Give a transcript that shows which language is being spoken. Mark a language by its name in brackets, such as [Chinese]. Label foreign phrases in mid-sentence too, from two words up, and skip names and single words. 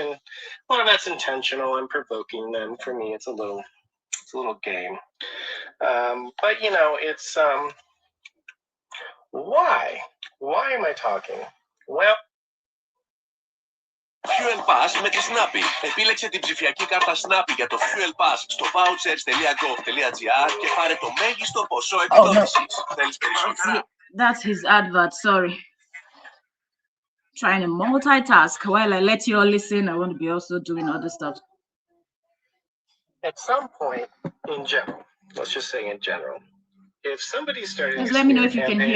[English] A lot of that's intentional. I'm provoking them. For me, it's a little game. But it's why? Why am I talking? Well, [Greek] Fuel Pass με τη Snappy. Επίλεξε την ψηφιακή κάρτα Snappy για το Fuel Pass στο vouchers.gov.gr και πάρε το μέγιστο ποσό επιδότησης. Θέλεις περισσότερα? [English] That's his advert, sorry. Trying to multitask. While I let you all listen, I want to be also doing other stuff. At some point, in general, let's just say in general, if somebody started Just let me know if you can hear